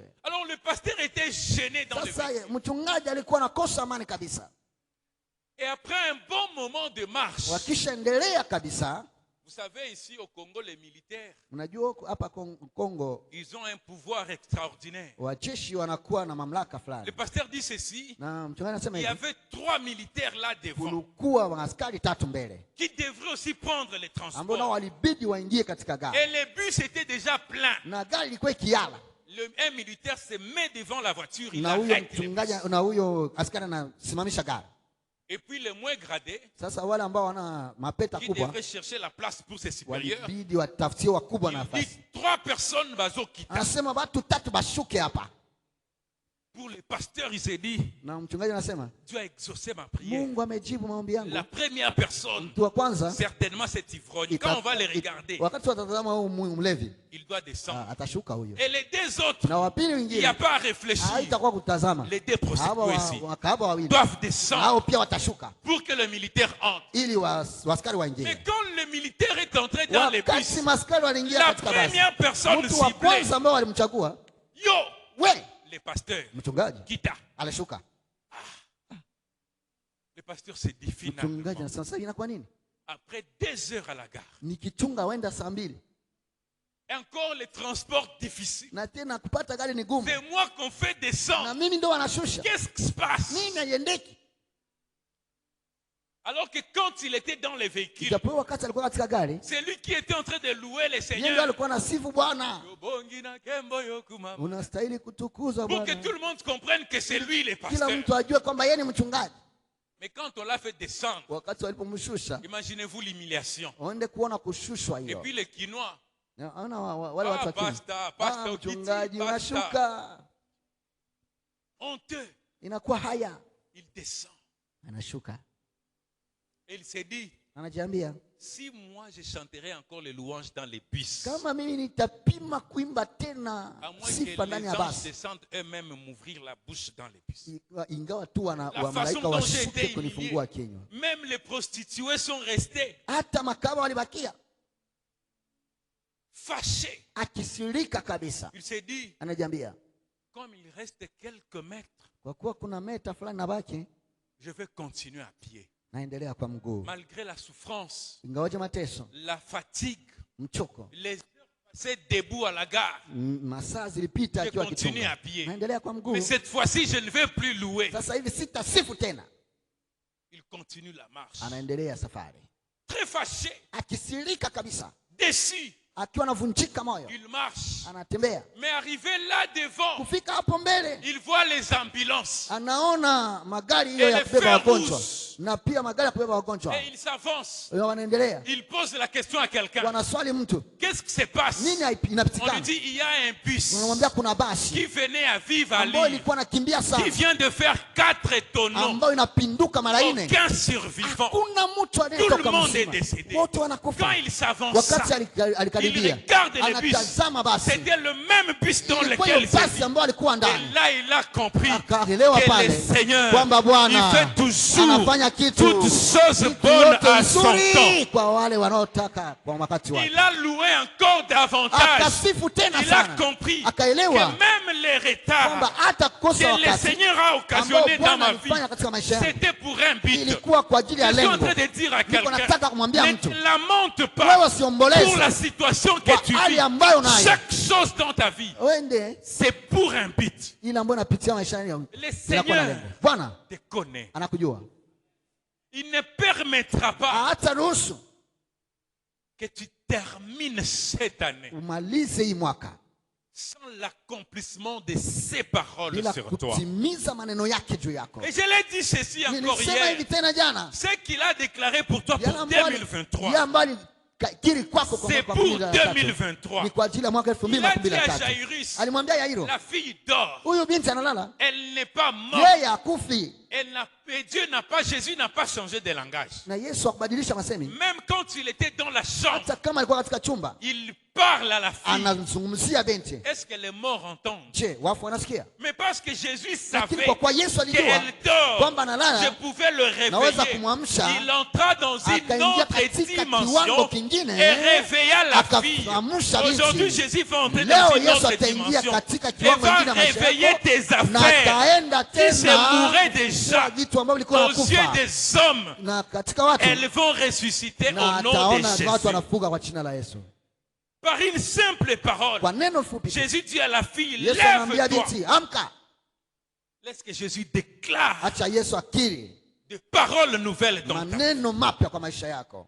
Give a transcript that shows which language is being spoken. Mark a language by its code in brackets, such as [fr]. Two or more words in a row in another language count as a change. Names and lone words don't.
[fr] Alors le pasteur était gêné dans le véhicule. Et après un bon moment de marche, Vous savez, ici au Congo, les militaires, [sw] Unajua hapa Kongo [fr] ils ont un pouvoir extraordinaire. [sw] wajeshi wanakuwa na mamlaka fulani. [fr] Le pasteur dit ceci. [sw] Na mchungaji anasema [fr] Il y [sw] hivi, [fr] avait 3 militaires là devant [sw] kulikuwa askari 3 mbele [fr] qui devraient aussi prendre les [sw] ambao nao [fr] transports. [sw] walibidi waingie katika gari. [fr] Et le bus était déjà plein. [sw] Na gari ilikuwa ikiala. [fr] Un militaire se met devant la voiture, il [sw] Na huyo [fr] arrête le [sw] mchungaji [fr] bus. [sw] na huyo askari anasimamisha gari. [fr] Et puis les moins gradés, [sw] Sasa wale ambao wana mapeta [fr] qui [sw] kubwa [fr] devraient chercher la place pour ses supérieurs, [sw] walibidi watafutie wakubwa [fr] il [sw] nafasi. [fr] dit 3 personnes bazokita. [sw] Anasema watu 3 bashuke hapa. [fr] Pour le pasteur, il s'est dit, [sw] Na mchungaji anasema [fr] Dieu a exaucé ma prière. [sw] Mungu amejibu maombi yangu. [fr] La première personne, [sw] Mtu wa kwanza [fr] certainement cet ivrogne, quand on va les regarder, [sw] wakati watatazama huyu mlevi [fr] il doit descendre. [sw] atashuka huyo. [fr] Et les 2 autres, [sw] Na wapili [fr] il n'y [sw] wengine [fr] a pas à réfléchir. [sw] haitakuwa kutazama. [fr] Les 2 prostituées ici [sw] Wakahaba wawili [fr] doivent descendre [sw] hao pia watashuka [fr] pour que le militaire entre. [sw] ili waskari waingie. [fr] Mais quand le militaire est entré dans les [sw] Wakati [fr] bus, [sw] maskari waliingia [fr] la [sw] katika basi, [fr] première personne [sw] mtu wa [fr] ciblée, [sw] kwanza ambao walimchagua [fr] yo, [sw] we [fr] le pasteur, [sw] mchungaji [fr] quitta. [sw] alishuka. [fr] Le pasteur s'est dit [sw] Mchungaji [fr] finalement, [sw] anasema sasa inakuwa nini? [fr] après 2 heures à la gare, [sw] Nikichunga wenda saa 2 [fr] et encore les transports difficiles, [sw] na tena kupata gari ni gumu, [fr] c'est moi qu'on fait [sw] na [fr] descendre. [sw] mimi ndo wanashusha. [fr] Qu'est-ce qui se passe? [sw] Nini haiendeki? [fr] Alors que quand il était dans les véhicules, [sw] Ijapo wakati alikuwa katika gari, [fr] c'est lui qui était en train de louer les [sw] yeye ndo [fr] seigneurs. [sw] alikuwa anasifu Bwana. Unastahili kutukuzwa [fr] Pour que [sw] Bwana. [fr] tout le monde comprenne que c'est lui le [sw] Kila [fr] pasteur. [sw] mtu ajue kwamba yeye ni mchungaji. [fr] Mais quand on l'a fait descendre, [sw] Wakati walipomshusha, [fr] imaginez-vous l'humiliation. [sw] waende kuona kushushwa [fr] Et [sw] hiyo. [fr] puis les Quinois, [sw] Naona wale watu wa Kenya. [fr] pastor, [sw] Mchungaji [fr] Kitty, [sw] unashuka. [fr] honteux, [sw] Inakuwa haya. [fr] il descend. [sw] Anashuka. [fr] Et il s'est dit, [sw] Anajiambia, [fr] si moi je chanterai encore les louanges dans les bus, [sw] kama mimi nitapima kuimba tena [fr] à moins [sw] sifa [fr] que [sw] ndani [fr] les [sw] ya [fr] anges [sw] basi. [fr] descendent eux-mêmes m'ouvrir la bouche dans les bus. [sw] Ingawa tu wa [fr] façon [sw] malaika [fr] dont j'ai [sw] washuke [fr] été [sw] kunifungua kinywa. [fr] Même les prostituées sont restées [sw] Hata makaba walibakia. [fr] fâchées. [sw] Akisirika kabisa. [fr] Il s'est dit, [sw] Anajiambia, [fr] comme il reste quelques mètres, [sw] kwa kuwa kuna meta fulani nabaki, [fr] je vais continuer à pied. [sw] naendelea kwa mguu. [fr] Malgré la souffrance, [sw] Ingawaje mateso, [fr] la fatigue, [sw] mchoko, [fr] les heures passées debout à la gare, [sw] masaa zilipita [fr] je [sw] akiwa [fr] continue [sw] kitunga. [fr] à pied. [sw] Naendelea kwa mguu. [fr] Mais cette fois-ci, je ne vais plus louer. [sw] Sasa hivi sitasifu tena. [fr] Il continue la marche. [sw] Anaendelea safari. [fr] Très fâché, [sw] Akisirika kabisa. [fr] déçu, [sw] Akiwa anavunjika moyo. [fr] il marche. [sw] Anatembea. [fr] Mais arrivé là devant, [sw] Kufika hapo mbele, [fr] il voit les ambulances. [sw] anaona magari hiyo ya kubeba wagonjwa. Na pia magari ya kubeba wagonjwa. [fr] Et il s'avance. [sw] Wanaendelea. [fr] Il pose la question à quelqu'un. [sw] Wanaswali mtu. [fr] Qu'est-ce qui se passe? [sw] Nini [fr] On lui [sw] inapitikana? [fr] dit, il y a un bus [sw] Unamwambia kuna basi [fr] qui venait à vivre à [sw] ambayo [fr] Lille, [sw] ilikuwa nakimbia [fr] qui [sw] sana, [fr] vient de faire 4 étonnants. [sw] ambayo inapinduka mara 4. [fr] Aucun survivant. [sw] Hakuna mtu [fr] Tout le [sw] anayetoka [fr] monde est [sw] mzima. [fr] décédé. [sw] Wote [fr] Quand [sw] wanakufa. [fr] il s'avance, [sw] Wakati [fr] il [sw] alikaribia, [fr] regarde les bus. [sw] anatazama basi. [fr] C'était le même bus dans [sw] Ilikuwa [fr] lequel [sw] hiyo [fr] il [sw] basi [fr] s'est [sw] ambayo alikuwa [fr] Et [sw] ndani. [fr] là, il a compris [sw] Akaelewa [fr] que le [sw] pale [fr] Seigneur, [sw] kwamba [fr] il [sw] Bwana [fr] fait toujours [sw] anafanya kitu [fr] toutes choses [sw] kitu [fr] bonnes [sw] yote [fr] à son [sw] nzuri [fr] temps. [sw] kwa wale wanaotaka kwa wakati wake. [fr] Il a loué encore davantage. [sw] Akasifu tena [fr] Il a [sw] sana. [fr] compris [sw] Akaelewa [fr] que même les [sw] kwamba [fr] retards [sw] hata kukosa [fr] que le [sw] wakati [fr] Seigneur a [sw] ambao [fr] occasionné dans [sw] Bwana [fr] ma vie, [sw] alifanya katika maisha yangu [fr] c'était pour un but. [sw] ilikuwa kwa ajili ya [fr] Je suis en [sw] lengo. [fr] train de dire à [sw] Niko [fr] quelqu'un, [sw] nataka kumwambia mtu, [fr] ne lamente [sw] wewe [fr] pas [sw] usiomboleze [fr] pour la situation [sw] kwa [fr] que tu [sw] hali [fr] vis. [sw] ambayo unayo. [fr] Chaque chose dans ta vie, [sw] Wende [fr] c'est pour un but. [sw] ile ambayo unapitia maishani yako. [fr] Le [sw] Inakuwa na [fr] Seigneur [sw] lengo. Bwana [fr] te connaît. [sw] anakujua. [fr] Il ne permettra pas [sw] Hata ruhusu [fr] que tu termines cette année [sw] umalize hii mwaka [fr] sans l'accomplissement de ses paroles [sw] bila [fr] sur toi. [sw] kutimiza maneno yake juu yako. [fr] Et je l'ai dit ceci encore [sw] Nilisema [fr] hier. [sw] hivi tena jana. [fr] Ce qu'il a déclaré pour toi [sw] Yale [fr] pour [sw] ambayo [fr] 2023, [sw] kiri kwako kwa [fr] c'est [sw] mwaka [fr] pour [sw] 2023. 2023. Ni kwa ajili ya mwaka [fr] Il a dit à [sw] 2023. [fr] Jairus, [sw] Alimwambia Yairo, [fr] la fille dort. [sw] huyu binti analala. [fr] Elle n'est pas morte. [sw] Yeye akufi. [fr] Et Jésus n'a pas changé de langage. [sw] Na Yesu akubadilisha masemi. [fr] Même quand il était dans la chambre, [sw] Hata kama alikuwa katika chumba, [fr] il parle à la fille. [sw] anazungumzia binti. [fr] Est-ce que les morts entendent? [sw] Je, wafu wanasikia? [fr] Mais parce que Jésus [sw] Lakini [fr] savait [sw] kwa kuwa Yesu alijua [fr] qu'elle dort, [sw] kwamba analala, [fr] je pouvais le [sw] naweza [fr] réveiller. [sw] kumwamsha, [fr] Il entra dans une [sw] akaingia [fr] autre [sw] katika [fr] dimension [sw] kiwango kingine, [fr] et réveilla la fille. [sw] akaamsha binti. [fr] Aujourd'hui, Jésus va entrer [sw] Leo [fr] dans une [sw] Yesu [fr] autre [sw] ataingia [fr] dimension [sw] katika [fr] et [sw] kiwango [fr] va [sw] kingine ya maisha [fr] réveiller [sw] yako, [fr] tes [sw] na [fr] affaires [sw] ataenda [fr] qui se [sw] tena [fr] mouraient déjà déjà aux yeux des hommes, elles vont ressusciter au nom de Jésus. Par une simple parole, Jésus dit à la fille, lève-toi. Laisse que Jésus déclare des paroles nouvelles dans ta vie.